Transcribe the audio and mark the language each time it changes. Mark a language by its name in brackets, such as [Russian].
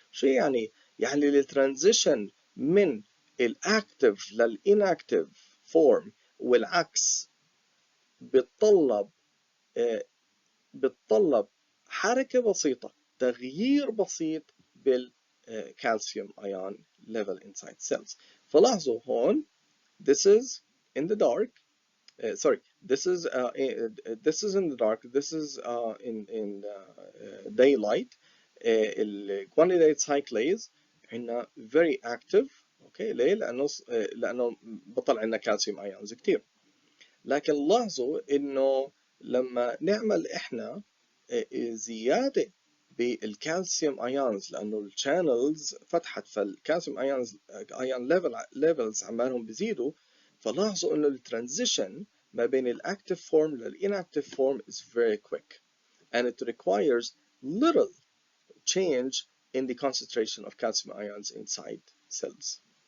[Arabic] شو يعني؟ يعني الترانزيشن من الاكتف للاناكتف فورم والعكس بتطلب حركة بسيطة، تغيير بسيط [English] calcium ion level inside cells. [Arabic] فلاحظوا هون [English] this is in the dark. Sorry, this is in the dark. This is in daylight. الجوانيليت cyclase عندنا very active. [Arabic] اوكي ليه؟ لانه بطلع عندنا كالسيوم ايونز كتير. لكن لاحظوا انه لما نعمل احنا زياده بالكالسيوم ايونز لانه الشانلز فتحت فالكالسيوم ايونز ايون ليفلز عمالهم بيزيدوا، فلاحظوا انه الترانزيشن ما بين الاكتيف فورم للانactive [English] form is very quick and it requires little change in the concentration of calcium ions inside cells.